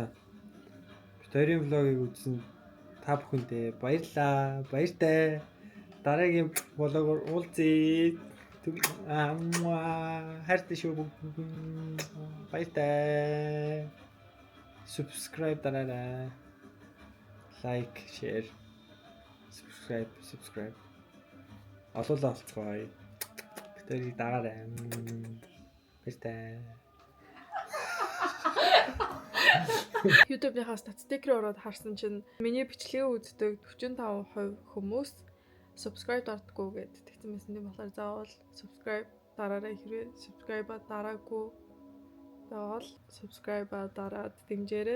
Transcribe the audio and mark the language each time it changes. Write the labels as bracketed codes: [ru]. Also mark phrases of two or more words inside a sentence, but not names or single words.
[mn] Битэрийн влогийг үзсэн та бүхэндээ баярлаа. Баяртай. Дараагийн влогоор уулзъя. Хайртай шүү. Баяртай. Subscribe дараарай. [en] Like, share. [mn] Subscribe. Олоолаа олцгоё. Битэрийг дагаарай. Баяртай. YouTube-ийнхаа статистикээр ороод харсан чинь миний бичлэгийг үздэг 45% хүмүүс subscribe дардггүй гэд тэгсэн байсан юм болохоор заавал subscribe дараарай хэрвээ subscribe дараагүй заавал subscribe дараад дэмжээрэй.